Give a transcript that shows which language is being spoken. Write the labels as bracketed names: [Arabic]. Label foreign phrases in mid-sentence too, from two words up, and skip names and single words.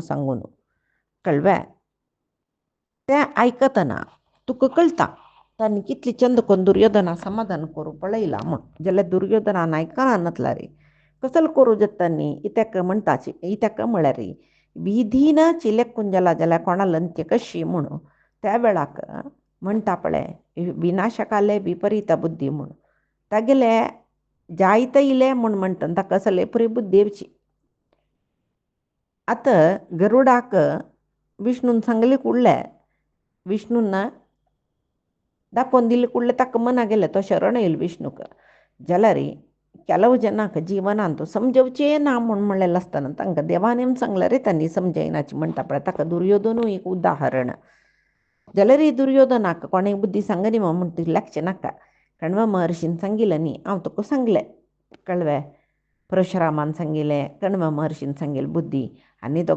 [Konkani] सांगून कळव्या तें आयकतना तुका कळटा तांणी कितली चंद करून दुर्योधना समाधान करूं पळयलां म्हूण जाल्यार दुर्योधनान आयकना नातला रे कसलो करूं जतांनी इत्याक म्हणटाची इत्याक म्हळ्यार रे विधी न चिलेक कुंजला जाल्यार कोणाल अंत्य कशी म्हूण त्या वेळाक म्हणटा पळय [Sanskrit] विनाशकाले विपरीत बुद्धी [Konkani] म्हूण तागेले जायते इले म्हूण म्हणटा ताका कसले पुरी बुद्धी येवची आतां गरुडाक विष्णून सांगले कुडले विष्णून दाखोवन दिले कुडले ताका मना गेले तो शरण येयल विष्णूक जाल्यार [Kannada] ಕೆಲವು ಜನಕ್ಕೆ ಜೀವನ ಅಂತೂ [Konkani] समजवचे ना म्हूण म्हणलेलें आसतना तांकां देवान सांगलें रे तांणी समजयनाची म्हणटा पळय ताका दुर्योधनूय एक उदाहरण जाल्यार दुर्योधनाक कोणें बुद्धी सांगनी म्हूण ती लागचें नाका कण्व महर्शीन सांगिल्लें न्ही हांव तुका सांगलें कळ्ळें परशुरामान सांगिल्लें कण्व महर्शीन सांगिल्ली बुद्धी आनी दोग